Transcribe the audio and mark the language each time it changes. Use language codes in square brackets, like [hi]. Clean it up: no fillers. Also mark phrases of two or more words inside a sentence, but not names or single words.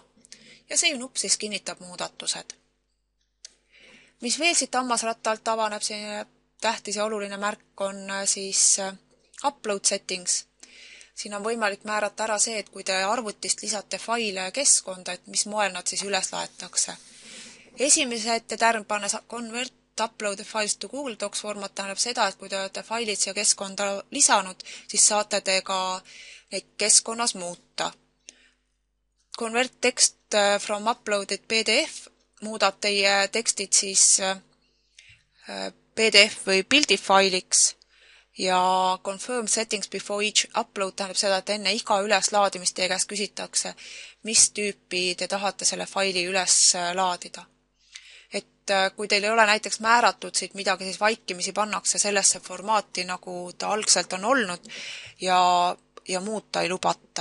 [et] Ja see nupp siis kinnitab muudatused. Mis veel siit hammasratta alt avaneb, see tähtis ja oluline märk on siis [en] upload settings. [et] Siin on võimalik määrata ära see, et kui te arvutist lisate faile keskkonda, et mis moel nad siis üles laetakse. Esimese ette tärm panna [en] convert upload the files to Google Docs format [et] tähendab seda, et kui te olete failid siia keskkonda lisanud, siis saate te ka neid keskkonnas muuta. [en] Convert text from uploaded PDF [et] muudab teie tekstid siis PDF või pildifailiks ja [en] confirm settings before each upload [et] tähendab seda, et enne iga üleslaadimist teie käest küsitakse, mis tüüpi te tahate selle faili üles laadida. Et kui teil ei ole näiteks määratud siit midagi, siis vaikimisi pannakse sellesse formaati, nagu ta algselt on olnud ja muuta ei lubata.